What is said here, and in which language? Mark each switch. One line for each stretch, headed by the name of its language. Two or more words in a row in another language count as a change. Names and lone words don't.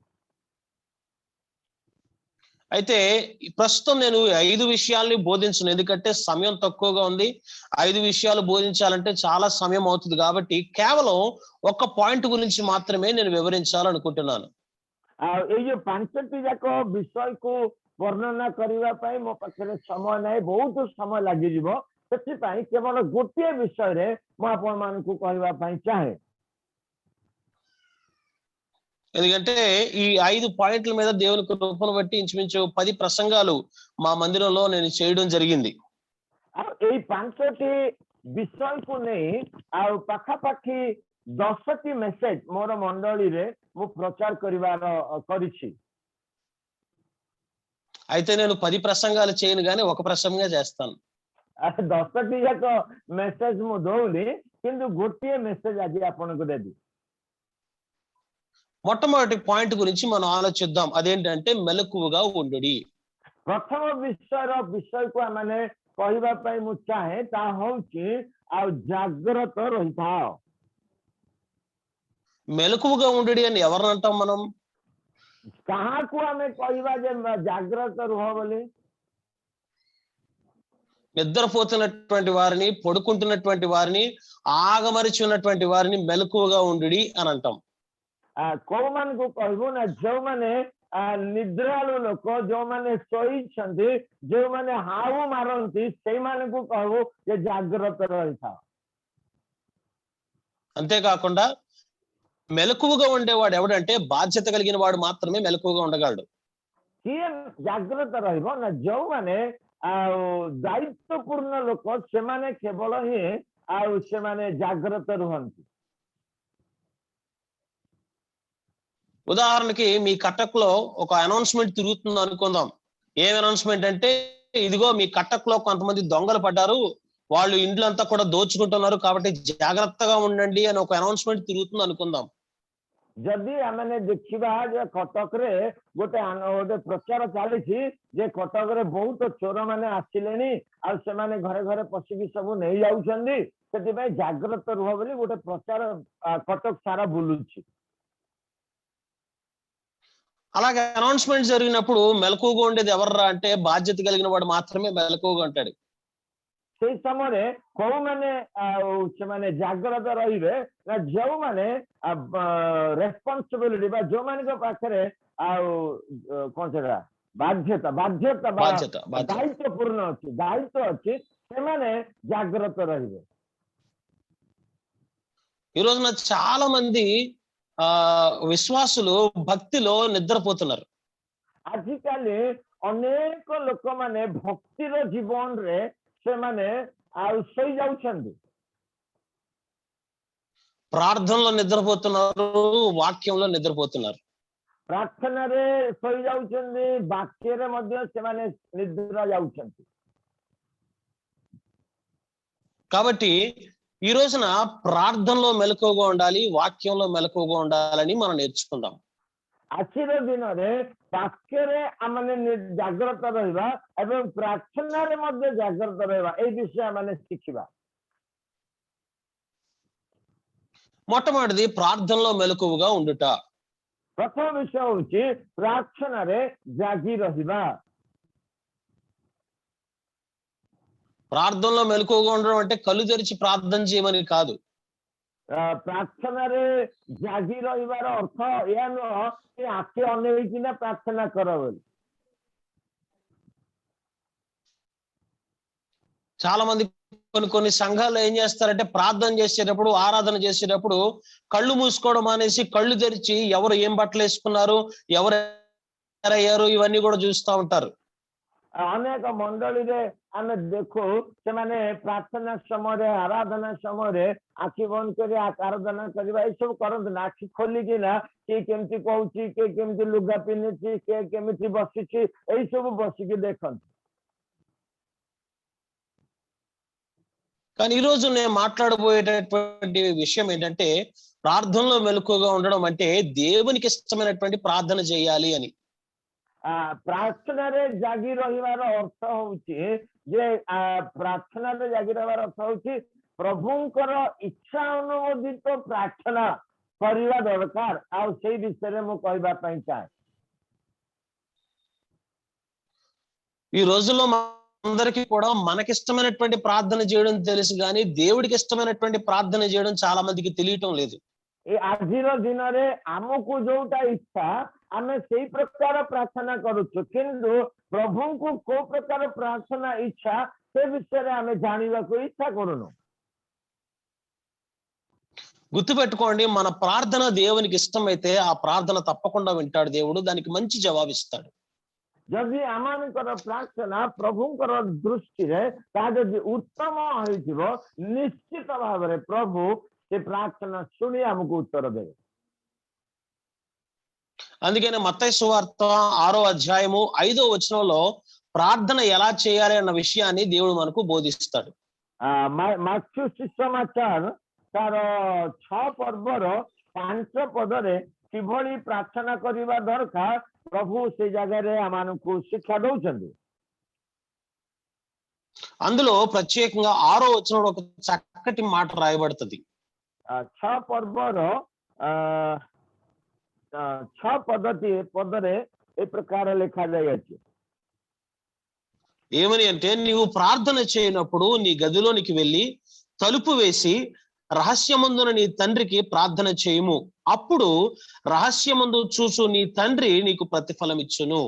Telugu: అయితే ప్రస్తుతం నేను 5 విషయాల్ని బోధించను ఎందుకంటే సమయం తక్కువగా ఉంది। 5 విషయాలు బోధించాలంటే చాలా సమయం అవుతుంది కాబట్టి కేవలం ఒక పాయింట్ గురించి మాత్రమే నేను వివరించాలనుకుంటున్నాను।
Odia: ଏଇ ଯୋଉ 5ଟି ଯାକ ବିଷୟକୁ ବର୍ଣ୍ଣନା କରିବା ପାଇଁ ମୋ ପାଖରେ ସମୟ ନାହିଁ ବହୁତ ସମୟ ଲାଗିଯିବ ସେଥିପାଇଁ କେବଳ ଗୋଟିଏ ବିଷୟରେ ମୁଁ ଆପଣମାନଙ୍କୁ କହିବା ପାଇଁ ଚାହେଁ।
Telugu: ఎందుకంటే ఈ 5 పాయింట్ల మీద దేవుని కృపను బట్టి ఇంచుమించు 10 ప్రసంగాలు మా మందిరంలో నేను చేయడం జరిగింది।
Odia: ଏଇ 5ଟି ବିଷୟକୁ ନେଇ ଆଉ ପାଖାପାଖି 10ଟି ମେସେଜ ମୋର ମଣ୍ଡଳୀରେ ମୁଁ ପ୍ରଚାର କରିଛି।
Telugu: అయితే నేను 10 ప్రసంగాలు చేయను గానీ ఒక ప్రసంగంగా చేస్తాను।
Odia: 10ଟି ଯାକ ମେସେଜ ମୁଁ ଦଉନି କିନ୍ତୁ ଗୋଟିଏ ମେସେଜ ଆଜି ଆପଣଙ୍କୁ ଦେବି।
Telugu: మొట్టమొదటి పాయింట్ గురించి మనం ఆలోచిద్దాం అదేంటంటే మెలకువగా ఉండుడి।
Odia: ପ୍ରଥମ ବିଷୟକୁ ଆମେ କହିବା ପାଇଁ ମୁଁ ଚାହେଁ ତା ହଉଛି ଆଉ ଜାଗ୍ରତ ରହିଥାଅ।
Telugu: మెలకువగా ఉండడి అని ఎవరిని అంటాం మనం?
Odia: କାହାକୁ ଆମେ କହିବା ଯେ ଜାଗ୍ରତ ରୁହ ବୋଲି?
Telugu: నిద్రపోతున్నటువంటి వారిని, పడుకుంటున్నటువంటి వారిని, ఆగమరిచి ఉన్నటువంటి వారిని మెలకువగా ఉండుడి అని అంటాం.
Odia: କୋଉମାନଙ୍କୁ କହିବୁ ନା ଯୋଉମାନେ ନିଦ୍ରାଳୁ ଲୋକ, ଯୋଉମାନେ ଶୋଇଛନ୍ତି, ଯୋଉମାନେ ହାଉ ମାରନ୍ତି ସେଇମାନଙ୍କୁ କହିବୁ ଯେ ଜାଗ୍ରତ ରହିଥାଅ।
Telugu: అంతేకాకుండా మెలకువగా ఉండేవాడు ఎవడంటే బాధ్యత కలిగిన వాడు మాత్రమే మెలకువగా ఉండగలడు.
Odia: କିଏ ଜାଗ୍ରତ ରହିବ ନା ଯୋଉମାନେ ଆଉ ଦାୟିତ୍ୱପୂର୍ଣ୍ଣ ଲୋକ, ସେମାନେ କେବଳ ହିଁ ଆଉ ସେମାନେ ଜାଗ୍ରତ ରୁହନ୍ତି।
Telugu: ఉదాహరణకి మీ కటక్లో ఒక అనౌన్స్మెంట్ తిరుగుతుంది అనుకుందాం. ఏం అనౌన్స్మెంట్ అంటే, ఇదిగో మీ కటక్లో కొంతమంది దొంగలు పడ్డారు, వాళ్ళు ఇండ్లంతా కూడా దోచుకుంటున్నారు, కాబట్టి జాగ్రత్తగా ఉండండి అని ఒక అనౌన్స్మెంట్ తిరుగుతుంది అనుకుందాం.
Odia: ଯଦି ଆମେ ଦେଖିବା ଯେ କଟକରେ ଗୋଟେ ପ୍ରଚାର ଚାଲିଛି ଯେ କଟକରେ ବହୁତ ଚୋର ମାନେ ଆସିଲେଣି, ଆଉ ସେମାନେ ଘରେ ଘରେ ପଶିକି ସବୁ ନେଇଯାଉଛନ୍ତି, ସେଥିପାଇଁ ଜାଗ୍ରତ ରୁହ ବୋଲି ଗୋଟେ ପ୍ରଚାର କଟକ ସାରା ବୁଲୁଛି।
Telugu: అలాగే అనౌన్స్మెంట్ జరిగినప్పుడు మెలకువగా ఉండేది ఎవర్రా అంటే బాధ్యత కలిగిన వాడు మాత్రమే మెలకువగా ఉంటాడు।
Odia: ସେଇ ସମୟରେ କୋଉମାନେ ସେମାନେ ଜାଗ୍ରତ ରହିବେ ନା ଯୋଉମାନେ ରେସ୍ପନ୍ସିବିଲିଟି ବା ଯୋଉମାନଙ୍କ ପାଖରେ ଆଉ କଣ ସେଟା ବାଧ୍ୟତା ଦାୟିତ୍ୱପୂର୍ଣ୍ଣ ଅଛି, ଦାୟିତ୍ୱ ଅଛି, ସେମାନେ ଜାଗ୍ରତ ରହିବେ।
Telugu: ఈ రోజున చాలా మంది విశ్వాసులు భక్తిలో నిద్రపోతున్నారు।
Odia: ଆଜିକାଲି ଅନେକ ଲୋକମାନେ ଭକ୍ତିର ଜୀବନରେ ସେମାନେ ଆଉ ଶୋଇ ଯାଉଛନ୍ତି।
Telugu: ప్రార్థనలో నిద్రపోతున్నారు, వాక్యంలో నిద్రపోతున్నారు।
Odia: ପ୍ରାର୍ଥନାରେ ଶୋଇ ଯାଉଛନ୍ତି, ବାକ୍ୟରେ ମଧ୍ୟ ସେମାନେ ନିଦ୍ରା ଯାଉଛନ୍ତି।
Telugu: కాబట్టి ఈ రోజున ప్రార్థనలో మెలకువగా ఉండాలి, వాక్యంలో మెలకువగా ఉండాలని మనం నేర్చుకుందాం।
Odia: ଆଜିର ଦିନରେ ବାକ୍ୟରେ ଆମେ ଜାଗ୍ରତ ରହିବା ଏବଂ ପ୍ରାର୍ଥନାରେ ମଧ୍ୟ ଜାଗ୍ରତ ରହିବା, ଏଇ ବିଷୟ ଆମେ ଶିଖିବା।
Telugu: మొట్టమొదటిది ప్రార్థనలో మెలకువగా ఉండుట।
Odia: ପ୍ରଥମ ବିଷୟ ହଉଛି ପ୍ରାର୍ଥନାରେ ଜାଗି ରହିବା।
Telugu: ప్రార్థనలో మెలకువగా ఉండడం అంటే కళ్ళు తెరిచి ప్రార్థన చేయమని కాదు।
Odia: ପ୍ରାର୍ଥନାରେ ଜାଗି ରହିବାର ଅର୍ଥ ଏହା ନୁହଁ ଯେ ଆଖି ଅନେଇକିନା ପ୍ରାର୍ଥନା କର ବୋଲି।
Telugu: చాలా మంది కొన్ని సంఘాల్లో ఏం చేస్తారంటే ప్రార్థన చేసేటప్పుడు, ఆరాధన చేసేటప్పుడు కళ్ళు మూసుకోవడం అనేసి కళ్ళు తెరిచి ఎవరు ఏం బట్టలు వేసుకున్నారు, ఎవరు అయ్యారు, ఇవన్నీ కూడా చూస్తూ ఉంటారు।
Odia: ଅନେକ ମଣ୍ଡଳୀରେ ଆମେ ଦେଖୁ ସେମାନେ ପ୍ରାର୍ଥନା ସମୟରେ, ଆରାଧନା ସମୟରେ ଆଖି ବନ୍ଦ କରି ଆରାଧନା କରିବା ଏସବୁ କରନ୍ତି ନା। ଆଖି ଖୋଲିକିନା କିଏ କେମିତି କହୁଛି, କିଏ କେମିତି ଲୁଗା ପିନ୍ଧିଛି, କିଏ କେମିତି ବସିଛି, ଏଇ ସବୁ ବସିକି ଦେଖନ୍ତି।
Telugu: కానీ ఈ రోజు నేను మాట్లాడబోయేటటువంటి విషయం ఏంటంటే, ప్రార్థనలో మెలకువగా ఉండడం అంటే దేవునికి ఇష్టమైనటువంటి ప్రార్థన చేయాలి అని।
Odia: ପ୍ରାର୍ଥନାରେ ଜାଗି ରହିବାର ଅର୍ଥ ହଉଛି ଯେ ପ୍ରାର୍ଥନାରେ ଜାଗି ରହିବାର ଅର୍ଥ ହଉଛି ପ୍ରଭୁଙ୍କର ଇଚ୍ଛା ଅନୁମୋଦିତ ପ୍ରାର୍ଥନା କରିବା ଦରକାର। ଆଉ ସେଇ ବିଷୟରେ ମୁଁ କହିବା ପାଇଁ ଚାହେଁ।
Telugu: ఈ రోజుల్లో అందరికీ కూడా మనకిష్టమైనటువంటి ప్రార్థన చేయడం తెలుసు, కానీ దేవుడికి ఇష్టమైనటువంటి ప్రార్థన చేయడం చాలా మందికి తెలియటం లేదు।
Odia: ଏ ଆଜିର ଦିନରେ ଆମକୁ ଯୋଉଟା ଇଚ୍ଛା ଆମେ ସେଇ ପ୍ରକାର ପ୍ରାର୍ଥନା କରୁଛୁ, କିନ୍ତୁ ପ୍ରଭୁଙ୍କୁ କୋଉ ପ୍ରକାର ପ୍ରାର୍ଥନା ଇଚ୍ଛା ସେ ବିଷୟରେ ଆମେ ଜାଣିବାକୁ ଇଚ୍ଛା କରୁନୁ।
Telugu: గుర్తుపెట్టుకోండి, మన ప్రార్థన దేవునికి ఇష్టమైతే ఆ ప్రార్థన తప్పకుండా వింటాడు దేవుడు, దానికి మంచి జవాబిస్తాడు।
Odia: ଯଦି ଆମମାନଙ୍କର ପ୍ରାର୍ଥନା ପ୍ରଭୁଙ୍କର ଦୃଷ୍ଟିରେ ତାହା ଯଦି ଉତ୍ତମ ହେଇଥିବ, ନିଶ୍ଚିତ ଭାବରେ ପ୍ରଭୁ ସେ ପ୍ରାର୍ଥନା ଶୁଣି ଆମକୁ ଉତ୍ତର ଦେବେ।
Telugu: అందుకనే మత్తయి సువార్త 6వ అధ్యాయము 5వ వచనంలో ప్రార్థన ఎలా చేయాలి అన్న విషయాన్ని దేవుడు మనకు బోధిస్తాడు।
Odia: ମାଥ୍ୟୁ ସୁସମାଚାର ତାର 6 ପର୍ବର 5 ପଦରେ କିଭଳି ପ୍ରାର୍ଥନା କରିବା ଦରକାର ପ୍ରଭୁ ସେ ଜାଗାରେ ଆମମାନଙ୍କୁ ଶିକ୍ଷା ଦଉଛନ୍ତି।
Telugu: అందులో ప్రత్యేకంగా 6వ వచనంలో ఒక చక్కటి మాట రాయబడుతుంది.
Odia: 6 ପର୍ବର 6 ପଦରେ ଏ ପ୍ରକାର ଲେଖାଯାଇଅଛି।
Telugu: ఏమని అంటే, నీవు ప్రార్థన చేయనప్పుడు నీ గదిలోనికి వెళ్ళి తలుపు వేసి రహస్యమందున నీ తండ్రికి ప్రార్థన చేయము, అప్పుడు రహస్యమందు చూసు నీ తండ్రి నీకు ప్రతిఫలం ఇచ్చును।